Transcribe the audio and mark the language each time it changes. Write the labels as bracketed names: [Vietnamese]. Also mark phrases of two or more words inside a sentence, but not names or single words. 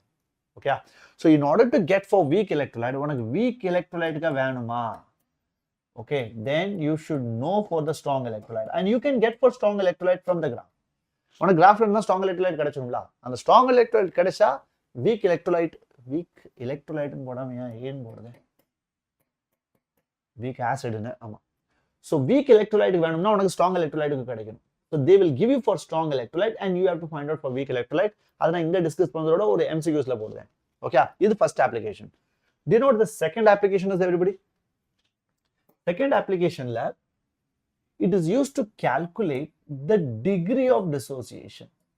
[English] okay? so in order to get for weak electrolyte, உனக்கு weak electrolyte-க்கு வேணுமா? Okay, then you should know for the strong electrolyte, and you can get for strong electrolyte from the graph. On a graph [Tamil] இருந்தா [English] strong electrolyte [Tamil] கிடைச்சுங்களா? அந்த [English] strong electrolyte [Tamil] கிடைச்சா [English] weak electrolyte [Tamil] ன்னு போடாம ஏன் போடுறது? [English] weak acid [Tamil] ன்னு. ஆமா. [English] So weak electrolyte [Tamil] வேணும்னா உனக்கு [English] strong electrolyte [Tamil] கிடைக்கும். [English] So they will give you for strong electrolyte and you have to find out for weak electrolyte. That's why I discuss or MCQs [Tamil] ல போடுறேன். [English] Okay, this is the first application. Do you know what the second application is, everybody? Second application lab, it is used to calculate the degree of dissociation.